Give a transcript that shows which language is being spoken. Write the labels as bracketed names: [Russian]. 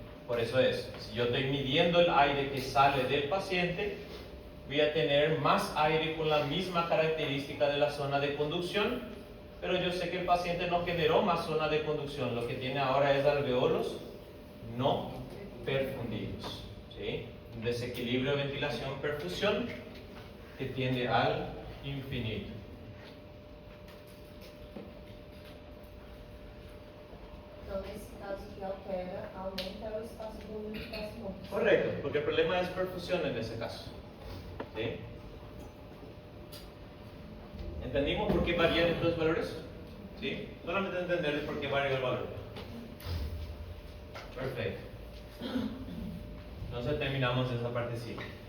[Spanish] Por eso es, si yo estoy midiendo el aire que sale del paciente, voy a tener más aire con la misma característica de la zona de conducción, pero yo sé que el paciente no generó más zona de conducción, lo que tiene ahora es alveolos no perfundidos. ¿Sí? Un desequilibrio de ventilación-perfusión que tiende al infinito. [Portuguese] Então, nesse caso que altera, aumenta o espaço volume do espaço morto. [Spanish] Correcto, porque el problema es perfusión en ese caso. ¿Sí? ¿Entendimos por qué varían estos valores? ¿Sí? Solamente entender por qué varía el valor. Perfecto. Entonces terminamos esa partecita.